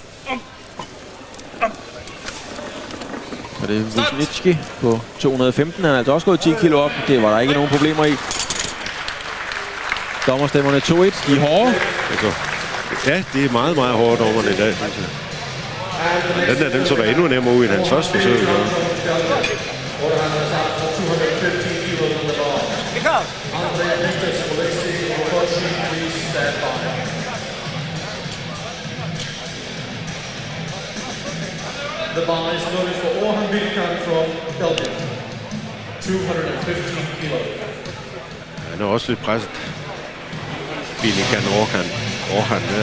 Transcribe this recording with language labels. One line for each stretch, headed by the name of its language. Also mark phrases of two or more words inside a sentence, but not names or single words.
Danish: Og det er Wisniewski på 215. Han er altså også gået 10 kilo op. Det var der ikke nogen problemer i. Dommerstemmerne 2-1. De er hårde. Ja, det er meget, meget hårde dommerne i dag, synes jeg. Den så der endnu nemmere ud i hans første forsøg.
English: The bar is loaded for Orhan Bilkan from Belgium.
Danish: 215 kilo. Han er også lidt presset. Bilkan Orhan der.